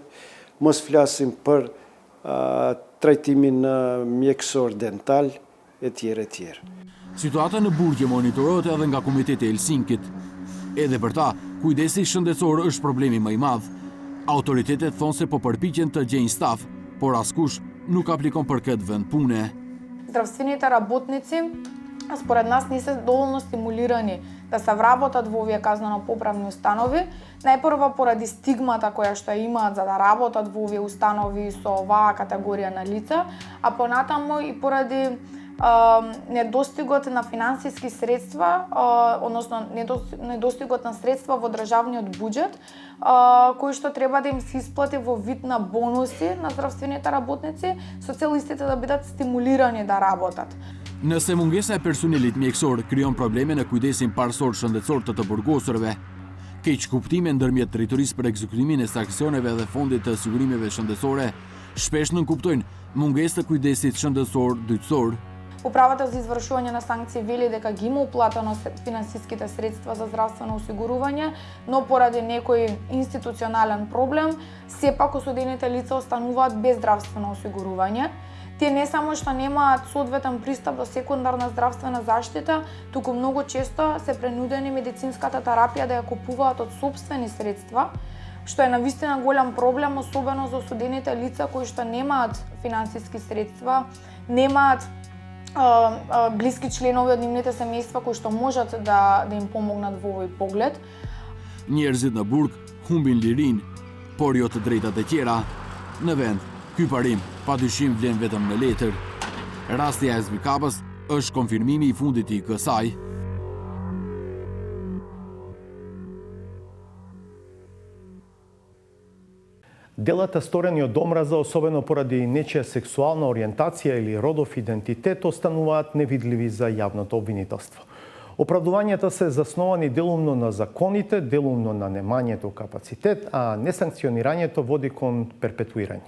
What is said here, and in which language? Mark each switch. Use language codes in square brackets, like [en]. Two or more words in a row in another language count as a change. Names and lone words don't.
[sq] Mos flasim për trajtimin mjekësor dental etj. Situata në burgje monitorohet edhe nga Komiteti i Helsinkit. Edhe për ta, kujdesi shëndetësor është problemi më i madh. Autoritetet thonë se po përpiqen të gjejnë staf, por askush nuk aplikon për këtë vend pune. [mk] Здравствените работници, според нас, не се доволно стимулирани да се вработат во овие казнено-поправни установи, најпрво поради стигмата која што имаат за да работат во овие установи со оваа категорија на лица, а понатаму и поради недостигот на финансиски средства, односно недостигот на средства во државниот буџет, кои што треба да им се исплати во вид на бонуси на здравствените работници, со цел истите да бидат стимулирани да работат. [sq] Nëse mungesa e personelit mjekësor krijon probleme në kujdesin parësor shëndetësor të burgosurve, keq kuptime ndërmjet drejtorisë për ekzekutimin e sanksioneve dhe fondit të sigurimeve shëndetësore shpesh nënkuptojnë mungesë të kujdesit shëndetësor dytësor. [mk] Управата за извршување на санкции вели дека ги има уплатено финансиските средства за здравствено осигурување, но поради некој институционален проблем, сепак осудените лица остануваат без здравствено осигурување. Тие не само што немаат соодветен пристап до секундарна здравствена заштита, туку многу често се принудени медицинската терапија да ја купуваат од сопствени средства, што е навистина голем проблем, особено за осудените лица кои што немаат финансиски средства, немаат блиски членови од нивните семејства кои што можат да им помогнат во овој поглед. [sq] njerëzit në burg humbin lirin, por jo të drejtat e tjera. Në vend, ky parim padyshim vlen vetëm në letër. Rasti i ASBK-s është konfirmimi i fundit i kësaj. [mk] Делата сторени од омраза, особено поради нечија сексуална ориентација или родов идентитет, остануваат невидливи за јавното обвинителство. Оправдувањата се засновани делумно на законите, делумно на немањето капацитет, а несанкционирањето води кон перпетуирање.